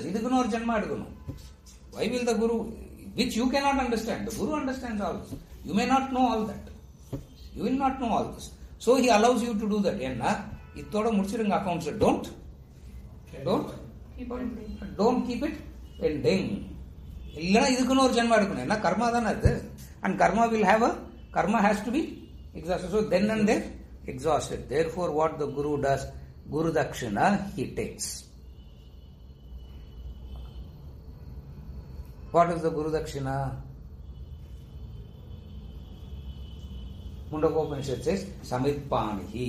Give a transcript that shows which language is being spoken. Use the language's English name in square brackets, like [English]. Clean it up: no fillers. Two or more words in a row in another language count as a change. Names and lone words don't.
[Tamil] இதுக்கு ஒரு ஜன்மா எடுக்கணும். [English] Why will the Guru, which you cannot understand, the Guru understands all this. You may not know all that. You will not know all this. So he allows you to do that. [Tamil] என்ன இதோட முடிச்சிருங்க accounts. [English] Don't keep it pending. [Tamil] இல்லன்னா இதுக்கு ஒரு ஜன்மா எடுக்கணும். என்ன கர்மா தான் அது. [English] And karma has to be exhausted. So then and there exhausted. Therefore what the Guru does, Guru Dakshina he takes. What is the Guru Dakshina? Mundakopanishad says, Samitpanihi.